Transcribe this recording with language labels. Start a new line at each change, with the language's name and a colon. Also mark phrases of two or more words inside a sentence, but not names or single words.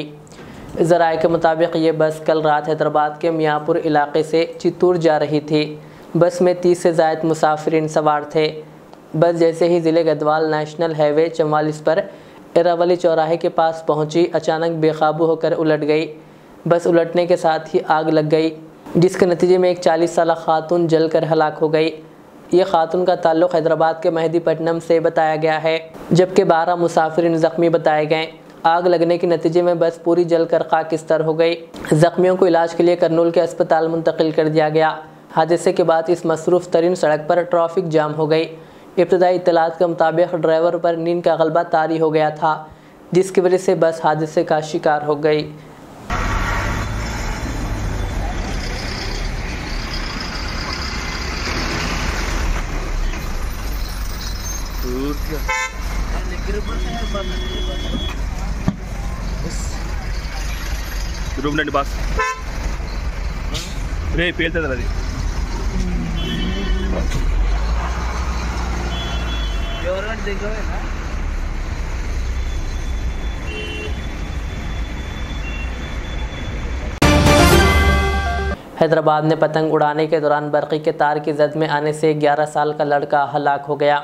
Urdu: ذرائع کے مطابق یہ بس کل رات حیدرآباد کے میاں پور علاقے سے چتور جا رہی تھی. بس میں 30 سے زائد مسافرین سوار تھے۔ بس جیسے ہی ضلع گدوال نیشنل ہائی وے 44 پر ایراولی چوراہے کے پاس پہنچی، اچانک بے قابو ہو کر الٹ گئی. بس الٹنے کے ساتھ ہی آگ لگ گئی. جس کے نتیجے میں ایک 40 سالہ خاتون جل کر ہلاک ہو گئی۔ یہ خاتون کا تعلق حیدرآباد کے مہدی پٹنم سے بتایا گیا ہے، جبکہ 12 مسافرین زخمی بتائے گئے۔ آگ لگنے کے نتیجے میں بس پوری جل کر خاکستر ہو گئی۔ زخمیوں کو علاج کے لیے کرنول کے اسپتال منتقل کر دیا گیا۔ حادثے کے بعد اس مصروف ترین سڑک پر ٹریفک جام ہو گئی۔ ابتدائی اطلاعات کے مطابق ڈرائیور پر نیند کا غلبہ طاری ہو گیا تھا، جس کی وجہ سے بس حادثے کا شکار ہو گئی۔
Telugu: రూమ్ రండి బాస్ రే పేలుతుంది అది
Urdu: حیدرآباد میں پتنگ اڑانے کے دوران برقی کے تار کی زد میں آنے سے 11 سال کا لڑکا ہلاک ہو گیا۔